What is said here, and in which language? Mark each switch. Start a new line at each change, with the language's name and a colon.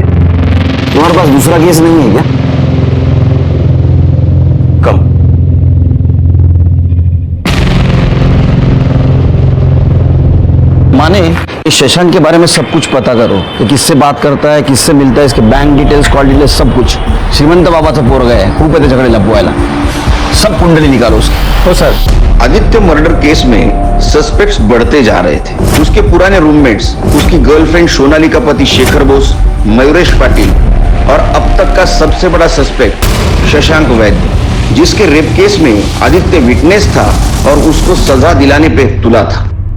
Hindi: तुम्हारे पास दूसरा केस नहीं है क्या?
English: कम।
Hindi: माने इस शशांक के बारे में सब कुछ पता करो कि किससे बात करता है, किससे मिलता है, इसके बैंक डिटेल्स, कॉल डिटेल्स, सब कुछ।
Marathi: श्रीमंत बाबाचा पोरगा आहे, खूप येते झगडे लपवायला।
Hindi: सब कुंडली निकालो उसकी। तो सर, आदित्य मर्डर केस में सस्पेक्ट्स बढ़ते जा रहे थे। उसके पुराने रूममेट्स, उसकी गर्लफ्रेंड सोनाली का पति शेखर बोस, मयूरेश पाटिल और अब तक का सबसे बड़ा सस्पेक्ट शशांक वैद्य, जिसके रेप केस में आदित्य विटनेस था और उसको सजा दिलाने पे तुला था।